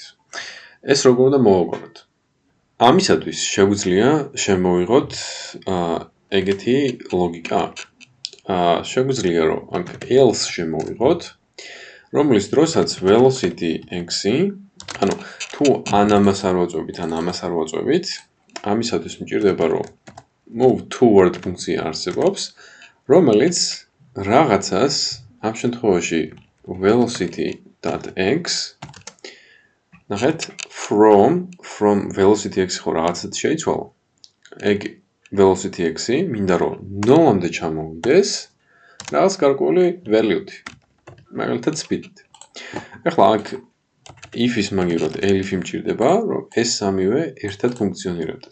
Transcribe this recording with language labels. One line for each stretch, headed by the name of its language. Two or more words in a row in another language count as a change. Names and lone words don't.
Georgian: ეს როგორ უნდა მოვაგვაროთ? ამისათვის შეგვიძლია შემოვიღოთ ეგეთი ლოგიკა აქ. შეგვიძლია რომ აქ else შემოვიღოთ, რომლის დროსაც velocity x-ი, ანუ თუ ან ამას არ ვაწვევით, ან ამას არ ვაწვევით, ამისათვის მჭირდება რომ
English: move toward
Georgian: ფუნქცია არსებობს, რომელიც რაღაცას ამ შემთხვევაში velocity.x ნახეთ
English: from velocity x
Georgian: ხო რაღაცად შეიცვალა. ეგ velocity x-ი მინდა რომ 0-მდე ჩამოვიდეს რაღაც გარკვეული value-ით. მაგალითად speed-ით. ახლა აქ if-ის მაგივრად elif-ი მჭირდება, რომ ეს სამივე ერთად ფუნქციონირებდეს.